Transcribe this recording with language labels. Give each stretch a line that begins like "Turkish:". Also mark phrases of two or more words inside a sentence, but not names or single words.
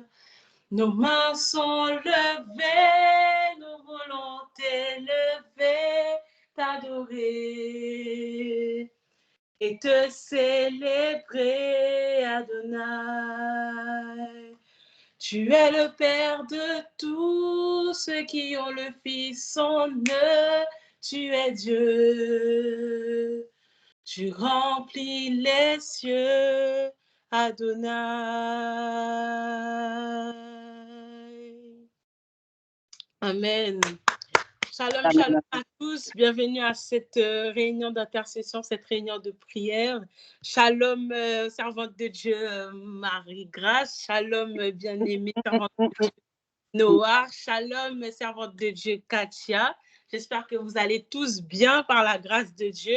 French: Nos mains sont levées, nous voulons t'élever, t'adorer et te célébrer, Adonai. Tu es le Père de tous ceux qui ont le Fils en eux. Tu es Dieu. Tu remplis les cieux, Adonai. Amen. Shalom, Amen. shalom à tous. Bienvenue à cette réunion d'intercession, cette réunion de prière. Shalom, servante de Dieu Marie-Grâce. Shalom, bien-aimée, servante de Dieu Noah. Shalom, servante de Dieu Katia. J'espère que vous allez tous bien par la grâce de Dieu.